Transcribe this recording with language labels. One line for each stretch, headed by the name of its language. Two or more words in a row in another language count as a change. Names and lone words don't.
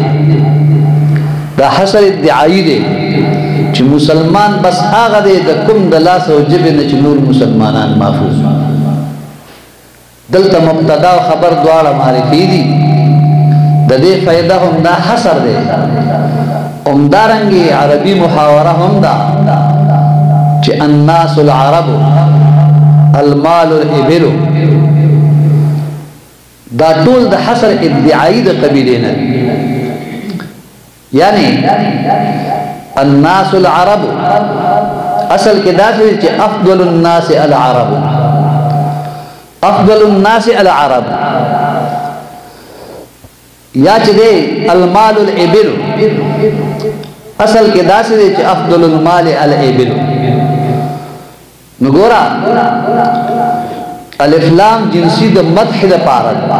Pashto: دا حصر ادعایی دی چې مسلمان بس هغه دی د کوم د لاس او جبه نه چې نور مسلمانان محفوظ. دلته مبتدا او خبر دواړه معرفي دي. د دې فائدہ هم دا حصر دی. همدارنګه عربي محاوره هم دا چې
Arabic: الناس العرب المال الابل،
Pashto: دا ټول د حصر ادعایی د قبیلې نه، یعنی
Arabic: الناس العرب
Pashto: اصل کې دا چې
Arabic: افضل الناس العرب، افضل الناس العرب،
Pashto: یا چې دی
Arabic: المال الابل
Pashto: اصل کې دا چې
Arabic: افضل المال الابل.
Pashto: نګورا الف لام جنسی د مدح د پاره.